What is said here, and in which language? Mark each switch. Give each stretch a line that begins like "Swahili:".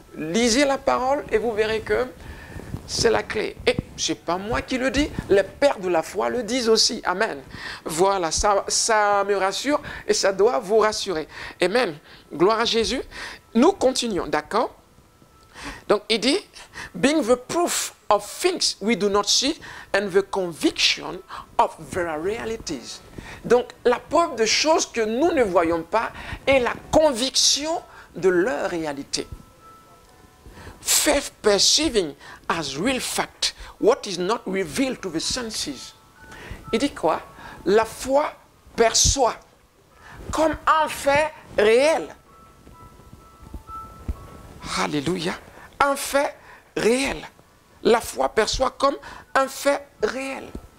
French: Lisez la parole et vous verrez que c'est la clé. Et ce n'est pas moi qui le dis, les pères de la foi le disent aussi. Amen. Voilà, ça me rassure et ça doit vous rassurer. Amen. Gloire à Jésus. Nous continuons, d'accord? Donc il dit,
English: being the proof of things we do not see and the conviction of their realities.
French: Donc la preuve de choses que nous ne voyons pas et la conviction de leur réalité.
English: Faith perceiving as real fact what is not revealed to the senses.
French: Il dit quoi? La foi perçoit comme un fait réel. Alléluia. Un fait réel. La foi perçoit comme un fait réel.